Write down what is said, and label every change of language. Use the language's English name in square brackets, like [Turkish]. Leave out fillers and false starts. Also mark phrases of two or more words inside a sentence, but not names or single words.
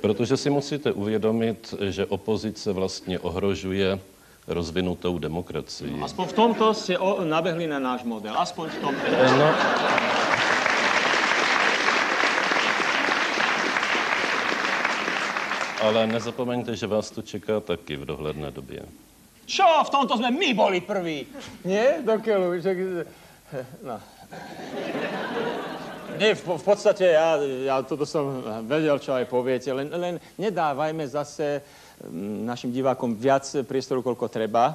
[Czech] Protože si musíte uvědomit, že opozice vlastně ohrožuje rozvinutou demokracii. [Slovak] Aspoň v tomto ste nabehli na náš model. Aspoň v tomto. [Czech] No, ale nezapomeňte, že vás to čeká taky v dohledné době. [Slovak] Čo? V tomto sme my boli prví. Nie? Dokeľu. No. Nie, v podstate ja toto som vedel, čo aj poviete, len nedávajme zase našim divákom viac priestoru, koľko treba.